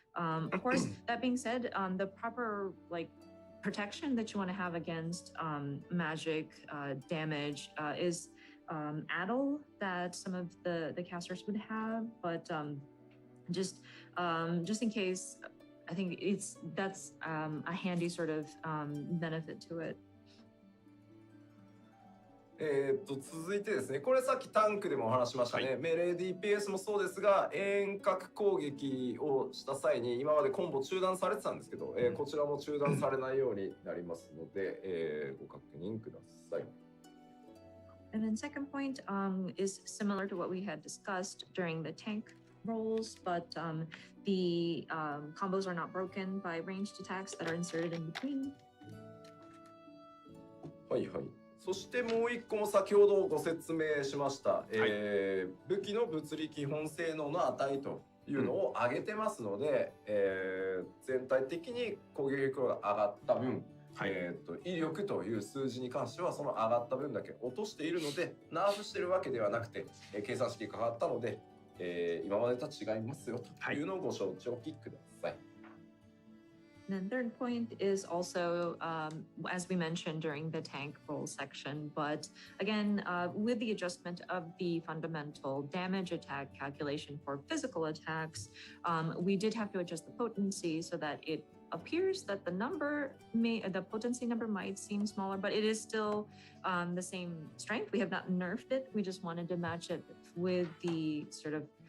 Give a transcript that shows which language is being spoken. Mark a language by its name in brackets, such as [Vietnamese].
[English] Of course, that being said, the proper protection that you want to have against magic damage is addle that some of the casters would have, but just in case, I think that's a handy sort of benefit to it. [Japanese] 続いてですね、これさっきタンクでもお話しましたね、メレー DPS もそうですが、遠隔攻撃をした際に今までコンボ中断されてたんですけど、こちらも中断されないようになりますので、ご確認ください。 [English] And then second point is similar to what we had discussed during the tank rolls, but the combos are not broken by ranged attacks that are inserted in between. [Japanese] はいはい。そしてもう一個も先ほどご説明しました、武器の物理基本性能の値というのを上げてますので、全体的に攻撃力が上がった分、威力という数字に関してはその上がった分だけ落としているので、ナーフしてるわけではなくて、計算式が変わったので、今までとは違いますよというのをご承知おきください。 [English] And then third point is also, as we mentioned during the tank roll section, but again, with the adjustment of the fundamental damage attack calculation for physical attacks, we did have to adjust the potency so that it appears that the potency number might seem smaller, but it is still the same strength. We have not nerfed it. We just wanted to match it with the sort of